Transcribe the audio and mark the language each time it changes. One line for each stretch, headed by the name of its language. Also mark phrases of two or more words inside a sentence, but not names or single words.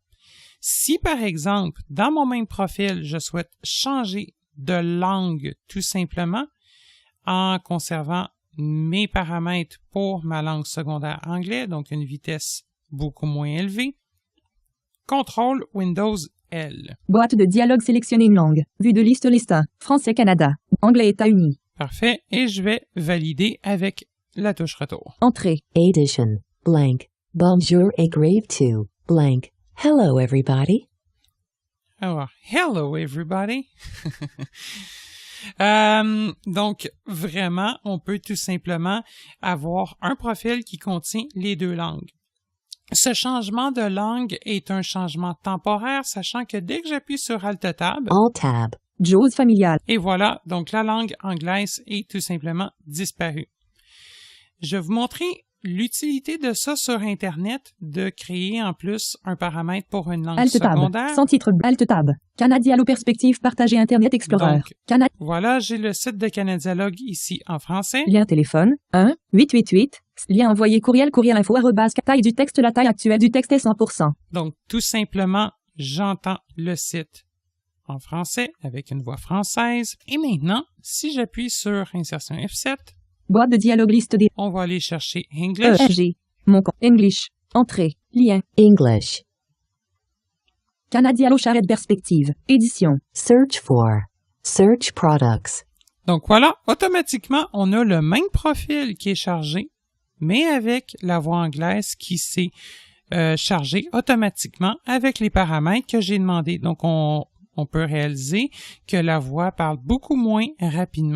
French: Si, par exemple, dans mon même profil, je souhaite changer de langue tout simplement en conservant mes paramètres pour ma langue secondaire anglais, donc une vitesse beaucoup moins élevée, CTRL Windows L. Boîte de dialogue sélectionner une langue. Vue de liste 1. Français Canada. Anglais États-Unis. Parfait. Et je vais valider avec la touche retour. Entrée. Edition. Blank. Bonjour et grave to. Blank.
English: Hello everybody. Alors, hello everybody.
French: Donc, vraiment, on peut tout simplement avoir un profil qui contient les deux langues. Ce changement de langue est un changement temporaire, sachant que dès que j'appuie sur Alt-Tab, Alt-Tab. Jaws familial. et voilà, donc la langue anglaise est tout simplement disparue. Je vais vous montrer l'utilité de ça sur Internet, de créer en plus un paramètre pour une langue Alt-Tab. secondaire. Sans titre. Alt-Tab. Canadialo perspective partager Internet Explorer. Donc, voilà, j'ai le site de Canadialogue ici en français. Lien téléphone. 1-888. Lien envoyé courriel info @ taille du texte. La taille actuelle du texte est 100%. Donc, tout simplement, j'entends le site en français avec une voix française. Et maintenant, si j'appuie sur Insertion F7, Boîte de dialogue liste des on va aller chercher English. EG. Mon compte. English. Entrée. Lien. English. Canadialo charrette perspective. Édition.
English: Search for. Search products.
French: Donc voilà, automatiquement, on a le même profil qui est chargé, mais avec la voix anglaise qui s'est chargée automatiquement avec les paramètres que j'ai demandé. Donc, on peut réaliser que la voix parle beaucoup moins rapidement.